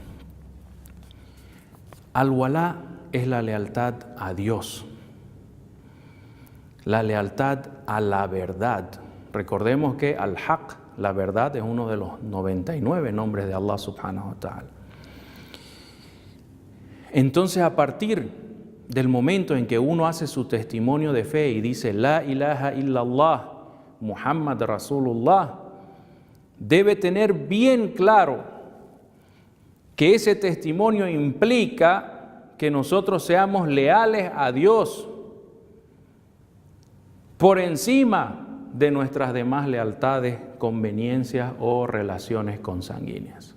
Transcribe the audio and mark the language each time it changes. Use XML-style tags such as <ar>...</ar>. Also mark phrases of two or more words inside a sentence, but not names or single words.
<es>Al-walá es la lealtad a Dios, la lealtad a la verdad. Recordemos que al-haq, la verdad, es uno de los 99 nombres de Allah</es> <ar>سبحانه وتعالى.</ar> <es>Entonces, a partir del momento en que uno hace su testimonio de fe y dice</es> <ar>لا إله إلا الله، محمد رسول الله,</ar> <es>debe tener bien claro que ese testimonio implica que nosotros seamos leales a Dios por encima de nuestras demás lealtades, conveniencias o relaciones consanguíneas.</es>